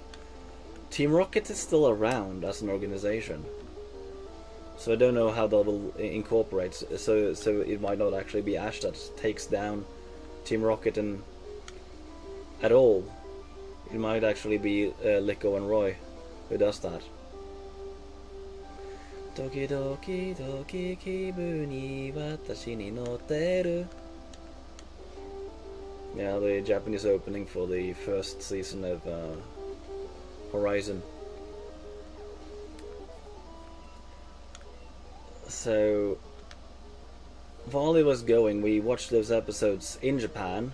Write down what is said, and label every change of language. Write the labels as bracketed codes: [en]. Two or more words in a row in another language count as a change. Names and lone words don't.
[en] Team Rocket is still around as an organization, so I don't know how that will incorporate. So it might not actually be Ash that takes down Team Rocket at all. It might actually be Licko and Roy who does that. [ja] ドキドキドキ 気分 に 私 に 乗ってる. [en] Yeah, the Japanese opening for the first season of Horizon. So while it was going, we watched those episodes in Japan.